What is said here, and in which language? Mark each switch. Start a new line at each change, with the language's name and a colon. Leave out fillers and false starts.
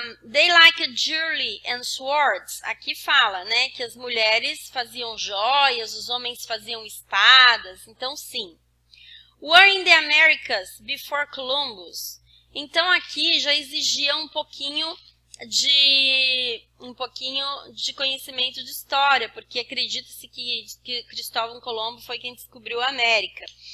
English: They liked jewelry and swords.
Portuguese: Aqui fala, né, que as mulheres faziam joias, os homens faziam espadas. Então, sim.
English: Were in the Americas before Columbus?
Portuguese: Então, aqui já exigia um pouquinho de conhecimento de história, porque acredita-se que Cristóvão Colombo foi quem descobriu a América.